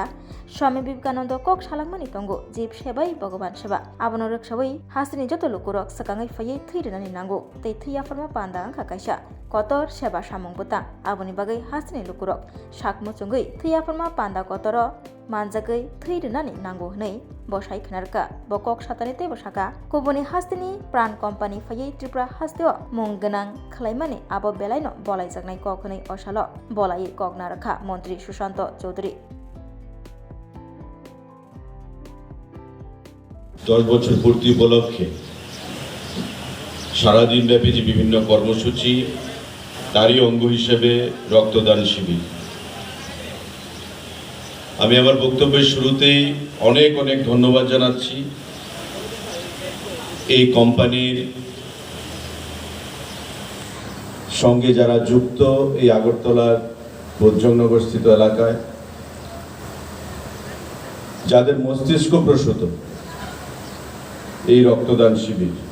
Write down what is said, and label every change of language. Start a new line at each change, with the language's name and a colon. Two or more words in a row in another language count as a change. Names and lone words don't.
Kok Borok: स्वामी विवेकानंद कक सालांमानि तंगो
Bangla: জীব সেবাই ভগবান সেবা
Kok Borok: आबनो रक्षावै हासिनि जत लुकुरक सकाङै फायै थैरनानि नांगौ ते थैयाफरमा पान्दा आंखा कायसा कतर सेबा सामं बुता आबनि बागै हासिनि लुकुरक शाक मुचुंगै थैयाफरमा पान्दा कतर मानजागै थैरनानि नांगौ हनै बसाय खनारका बकक सातानि ते बसाका कुबुनि हास्तिनि प्राण कम्पानी फायै त्रिपुरा हास्तिव मुं गोनां खलायमानि आबो बेलायनो बलायजागनाय कक हनै असाल बलायै कगना रखा मंत्री सुशांत चौधरी
Bangla: 10 বছর পূর্তি উপলক্ষে সারাদিন ব্যাপী যে বিভিন্ন কর্মসূচি তারই অঙ্গ হিসেবে রক্তদান শিবির। আমি আমার বক্তব্যের শুরুতেই অনেক অনেক ধন্যবাদ জানাচ্ছি এই কোম্পানির সঙ্গে যারা যুক্ত এই আগরতলার বজ্রংনগরস্থিত এলাকায় যাদের মস্তিষ্ক প্রসূত এই রক্তদান শিবির।